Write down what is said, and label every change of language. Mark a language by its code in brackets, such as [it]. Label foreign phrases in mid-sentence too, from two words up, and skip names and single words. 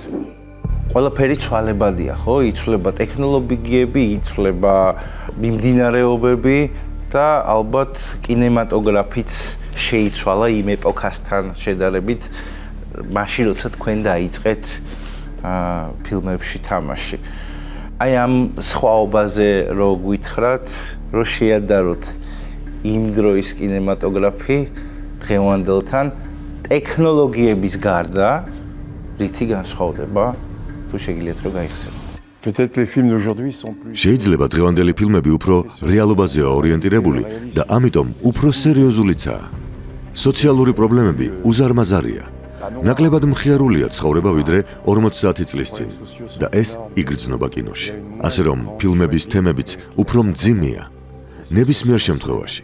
[ka] ყველაფერი ცვალებადია, ხო? იცვლება ტექნოლოგიები, იცვლება მიმდინარეობები და ალბათ კინემატოგრაფიც შეიცვალა იმ ეპოქასთან შედარებით, მაშინ როცა თქვენ დაიწყეთ ფილმებში თამაში. აი ამ სხვაობაზე რო გვითხრათ, რო შეადაროთ იმ დროის კინემატოგრაფი დღევანდელთან ტექნოლოგიების გარდა რითი განსხვავდება, თუ შეგიძლიათ რომ გაიხსენოთ. [fr] Peut-être les films d'aujourd'hui sont plus [ka] შეიძლება დღევანდელი ფილმები უფრო რეალობაზეა ორიენტირებული და ამიტომ უფრო სერიოზულიცაა. სოციალური პრობლემები უზარმაზარია. ნაკლებად მხიარულია ცხოვრება ვიდრე 50 წლის წინ და ეს იგრძნობა კინოში. ასე რომ ფილმების თემებიც უფრო მძიმეა. ნებისმიერ შემთხვევაში.